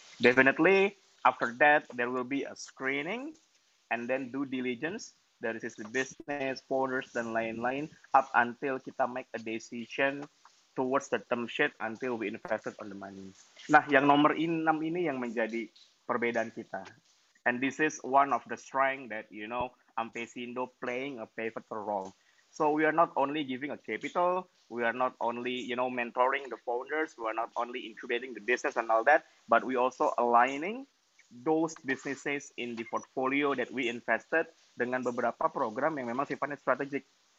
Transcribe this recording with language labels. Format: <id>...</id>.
<en>Definitely, after that, there will be a screening and then due diligence</en> <id>dari sisi</id> <en>business, founders,</en> <id>dan lain-lain,</id> <en>up until</en> <id>kita</id> <en>make a decision towards the term sheet until we invested on the money.</en> <id>Nah, yang nomor 6 ini yang menjadi perbedaan kita.</id> <en>And this is one of the strength that, Amvesindo playing a pivotal role. So we are not only giving a capital, we are not only, mentoring the founders, we are not only incubating the business and all that, but we also aligning those businesses in the portfolio that we invested</en> <id>dengan beberapa program yang memang sifatnya strategik.</id>